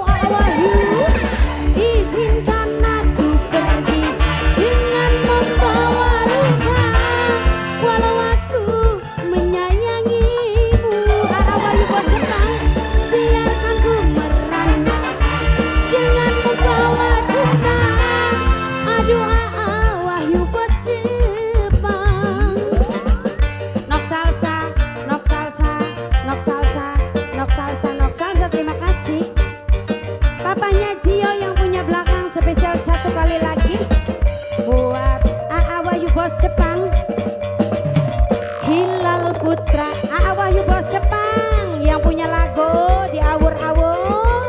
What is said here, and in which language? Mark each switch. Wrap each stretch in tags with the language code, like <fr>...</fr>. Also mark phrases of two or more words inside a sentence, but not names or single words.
<id>Wahyu, izinkan aku pergi dengan membawa luka, walau aku menyayangimu. Wahyu bos Jepang, biarkan ku merana dengan membawa cinta. Aduh, Wahyu bos Jepang. Nok salsa, nok salsa, nok salsa, nok salsa, nok salsa. Terima kasih. Papanya Gio yang punya belakang spesial satu kali lagi buat Wahyu bos Jepang. Hilal Putra, Wahyu bos Jepang yang punya lagu di awur-awur.</id>